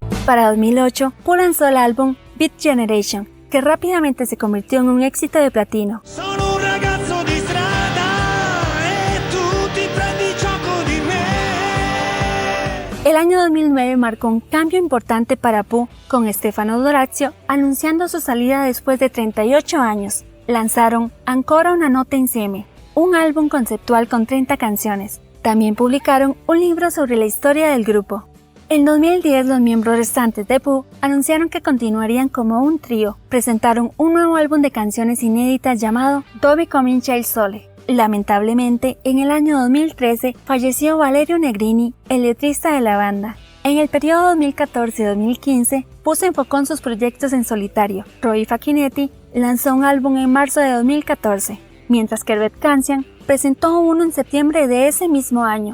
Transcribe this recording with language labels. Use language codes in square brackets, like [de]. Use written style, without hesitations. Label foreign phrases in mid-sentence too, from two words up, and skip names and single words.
[es] Para 2008, Pooh lanzó el álbum Beat Generation, que rápidamente se convirtió en un éxito de platino. [it] Sono un ragazzo di strada e tu ti prendi gioco di me. [es] El año 2009 marcó un cambio importante para Pooh, con Stefano Dorazio anunciando su salida después de 38 años. Lanzaron Ancora una nota insieme, un álbum conceptual con 30 canciones. También publicaron un libro sobre la historia del grupo. En 2010, los miembros restantes de Pooh anunciaron que continuarían como un trío. Presentaron un nuevo álbum de canciones inéditas llamado Dove comincia il sole. Lamentablemente, en el año 2013 falleció Valerio Negrini, el letrista de la banda. En el periodo 2014-2015, Pooh se enfocó en sus proyectos en solitario. Roy Facchinetti lanzó un álbum en marzo de 2014, mientras que Red Cancian presentó uno en septiembre de ese mismo año.